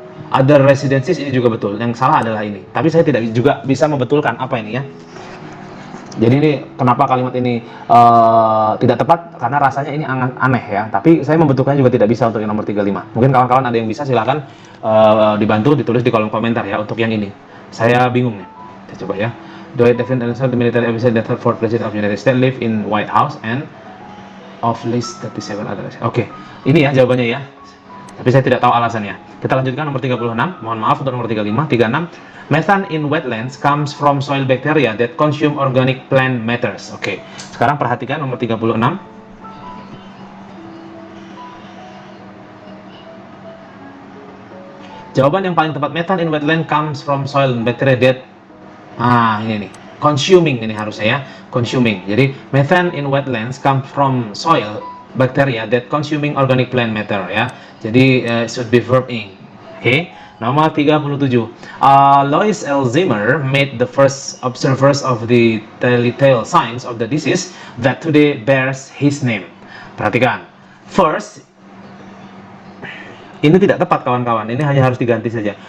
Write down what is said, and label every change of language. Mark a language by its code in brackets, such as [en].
[en] Other residences [id] ini juga betul. Yang salah adalah ini. Tapi saya tidak juga bisa membetulkan apa ini ya. Jadi ini kenapa kalimat ini tidak tepat, karena rasanya ini aneh ya. Tapi saya membetulkan juga tidak bisa untuk yang nomor 35. Mungkin kawan-kawan ada yang bisa, silahkan dibantu ditulis di kolom komentar ya untuk yang ini. Saya bingung nih. Kita coba ya. [en] Dwight David Eisenhower, the military officer that fourth president of United States, live in White House and of least 37 others. [id] Oke, ini ya jawabannya ya. Tapi saya tidak tahu alasannya. Kita lanjutkan nomor 36. Mohon maaf untuk nomor 35. 36. [en] Methane in wetlands comes from soil bacteria that consume organic plant matters. [id] Oke, sekarang perhatikan nomor 36. Jawaban yang paling tepat, [en] methane in wetland comes from soil bacteria that [id] ini nih, [en] consuming [id] ini harusnya ya, [en] consuming. Jadi methane in wetlands come from soil bacteria that consuming organic plant matter ya. Jadi should be verb ing. [id] Oke. Nomor 37. [en] Louis Alzheimer made the first observers of the telltale signs of the disease that today bears his name. [id] Perhatikan. First, ini tidak tepat kawan-kawan. Ini hanya harus diganti saja.